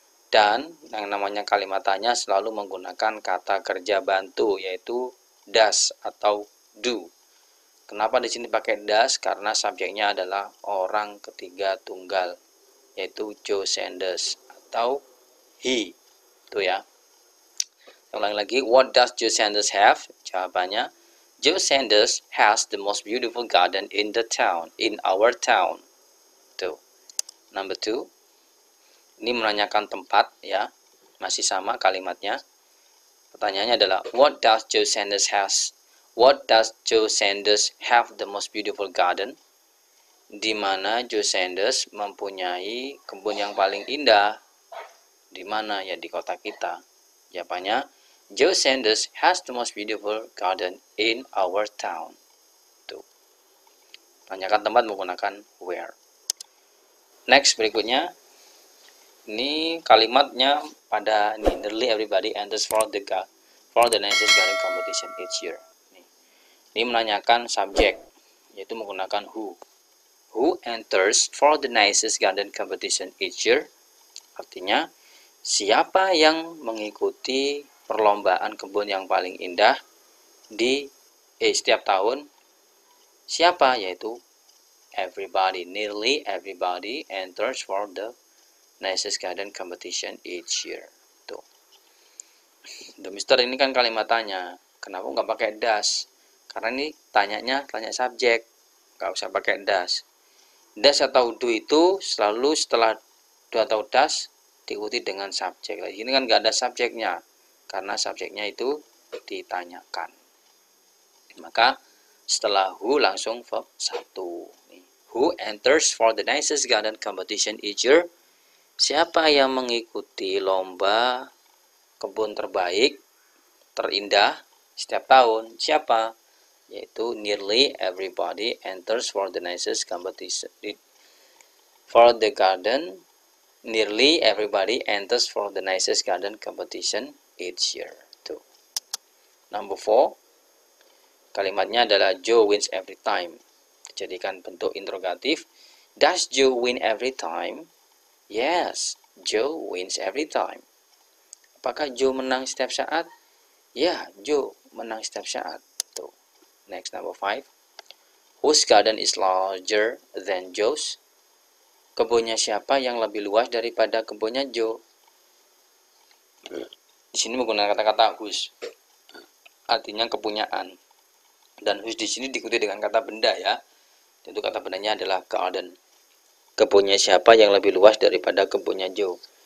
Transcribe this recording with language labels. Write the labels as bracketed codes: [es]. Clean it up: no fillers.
[id] Dan yang namanya kalimat tanya selalu menggunakan kata kerja bantu, yaitu does atau do. Kenapa di sini pakai does? Karena subjeknya adalah orang ketiga tunggal, yaitu Joe Sanders atau he. Itu ya. Ulang lagi, [en] what does Joe Sanders have? [id] Jawabannya, [en] Joe Sanders has the most beautiful garden in the town, in our town. Tuh. Number 2. [id] Ini menanyakan tempat ya. Masih sama kalimatnya. Pertanyaannya adalah, [en] what does Joe Sanders has? What does Joe Sanders have the most beautiful garden? [id] Di mana Joe Sanders mempunyai kebun yang paling indah? Di mana? Ya di kota kita. Jawabannya, [en] Joe Sanders has the most beautiful garden in our town. [id] Tuh. Tanyakan tempat menggunakan where. Next, berikutnya. Ini kalimatnya pada [en] nearly everybody enters for the nicest garden competition each year. [id] Ini menanyakan subjek, yaitu menggunakan who. [en] Who enters for the nicest garden competition each year? [id] Artinya, siapa yang mengikuti perlombaan kebun yang paling indah di setiap tahun? Siapa? Yaitu everybody. [en] Nearly everybody enters for the nicest garden competition each year. Tuh. [id] The Mister ini kan kalimat tanya. Kenapa nggak pakai does? Karena ini tanya subjek. Nggak usah pakai does. Does atau do itu selalu setelah do atau does diikuti dengan subjek. Nah, ini kan nggak ada subjeknya. Karena subjeknya itu ditanyakan. Maka setelah who langsung verb 1. [en] Who enters for the nicest garden competition each year? [id] Siapa yang mengikuti lomba kebun terbaik, terindah setiap tahun? Siapa? [en] Yaitu nearly everybody enters for the nicest competition. For the garden, nearly everybody enters for the nicest garden competition each year. Tuh. Number 4. [id] Kalimatnya adalah Joe wins every time. Dijadikan bentuk interrogatif. [en] Does Joe win every time? Yes, Joe wins every time. [id] Apakah Joe menang setiap saat? Ya, Joe menang setiap saat. Tuh. Next, number 5. [en] Whose garden is larger than Joe's? [id] Kebunnya siapa yang lebih luas daripada kebunnya Joe? Di sini menggunakan kata-kata whose. Artinya kepunyaan. Dan whose di sini diikuti dengan kata benda ya. Tentu kata bendanya adalah garden. Kebunnya siapa yang lebih luas daripada kebunnya Joe?